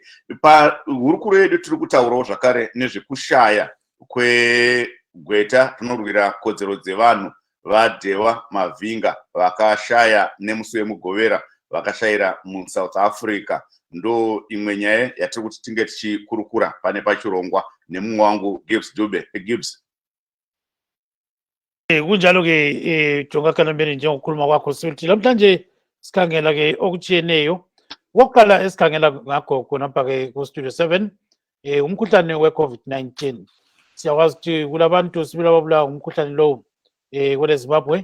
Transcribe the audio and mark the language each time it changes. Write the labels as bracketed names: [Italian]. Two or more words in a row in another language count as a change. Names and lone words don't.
[Shona] Pahurukuro yedu tiri kutaurawo zvakare nezvekushaya kwegweta rinorwira kodzero dzevanhu vaTewa Mavinga vakashaya nemusi wemugovera, vakashayira muSouth Africa. Ndo imwe nyaya yatiri kuti tinge tichikurukura pane pachirongwa nemumwe wangu Gibbs Dube. Gibbs. [North Ndebele] Kunjalo-ke Jonga Kandemiri, njengokukhuluma kwakho sithi namhlanje sikhangela-ke okutshiyeneyo. Okokuqala esikhangela ngakho khonapha-ke ku-Studio 7 umkhuhlane we-COVID-19. Siyakwazi ukuthi kulabantu sibili ababulawa ngumkhuhlane lowo kwele Zimbabwe.